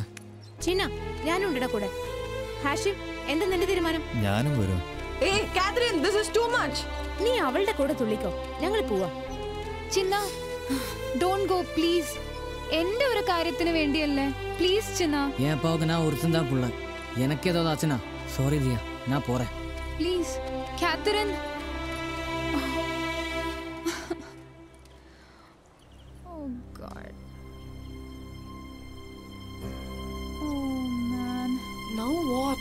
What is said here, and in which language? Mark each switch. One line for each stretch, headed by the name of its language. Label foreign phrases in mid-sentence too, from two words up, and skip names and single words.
Malayalam: ചിന്ന, ഞാനുണ്ട് കൂടെ. ഹാഷിം, എന്താ നിന്റെ തീരുമാനം? ഞാനും വരും. നീ അവളുടെ കൂടെ തുള്ളിക്കോ, ഞങ്ങൾ പോവാ.
English: Chinna, don't go please.
Malayalam: എന്റെ ഒരു കാര്യത്തിന് വേണ്ടിയല്ലേ, പ്ലീസ് ചിന്ന.
Tamil: என் அப்பாவுக்கு நான் ஒருத்தன் தான் புள்ள. எனக்கு ஏதாவது ஆச்சுனா சாரி தியா, நான் போறேன்.
Malayalam: പ്ലീസ് കാതറിൻ.
English: Oh God. Oh man. Now what?